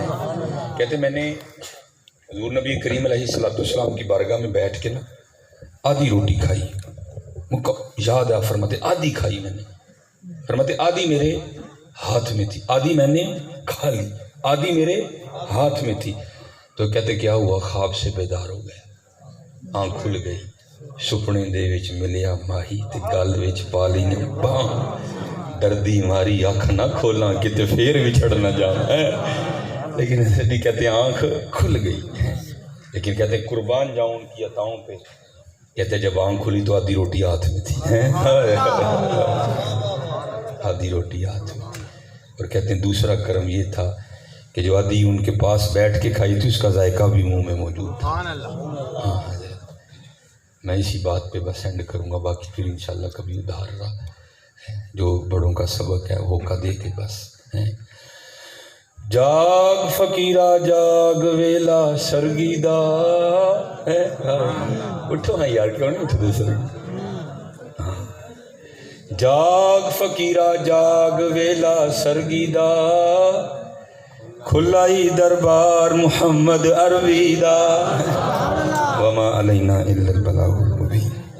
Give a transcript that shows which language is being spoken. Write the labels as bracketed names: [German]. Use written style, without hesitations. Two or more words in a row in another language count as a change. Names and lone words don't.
[Urdu] کہتے میں نے حضور نبی کریم علیہ السلام کی بارگاہ میں بیٹھ کے نا آدھی روٹی کھائی، یاد ہے فرماتے آدھی کھائی میں نے، فرماتے آدھی میرے ہاتھ میں تھی، آدھی میں نے کھا لی، آدھی میرے ہاتھ میں تھی، تو کہتے کیا ہوا، خواب سے بیدار ہو گیا، آنکھ کھل گئی، [Punjabi] سپنے دے وچ ملیا ماہی تے گل وچ پالی نے باں، دردی ماری آنکھ نہ کھولاں کتے پھر وچھڑ نہ جانا ہے، [Urdu] لیکن ایسے کہتے ہیں آنکھ کھل گئی، لیکن کہتے ہیں قربان جاؤں ان کی عطاؤں پہ، کہتے ہیں جب آنکھ کھلی تو آدھی روٹی ہاتھ میں تھی، آدھی روٹی ہاتھ میں تھی، اور کہتے ہیں دوسرا کرم یہ تھا کہ جو آدھی ان کے پاس بیٹھ کے کھائی تھی اس کا ذائقہ بھی منہ میں موجود تھا۔ ہاں میں اسی بات پہ بس اینڈ کروں گا، باقی پھر انشاءاللہ کبھی ادھار رہا جو بڑوں کا سبق ہے وہ کا دے کے بس۔ [Punjabi] جاگ فقیرہ جاگ ویلا سرگی دا، [Urdu] اٹھو ہاں یار کیوں نہیں اٹھتے سرگی، [Punjabi] جاگ فقیرہ جاگ ویلا سرگی دا، کھلائی دربار محمد عربی دا، [Arabic] وما علینا الا البلاغ المبین۔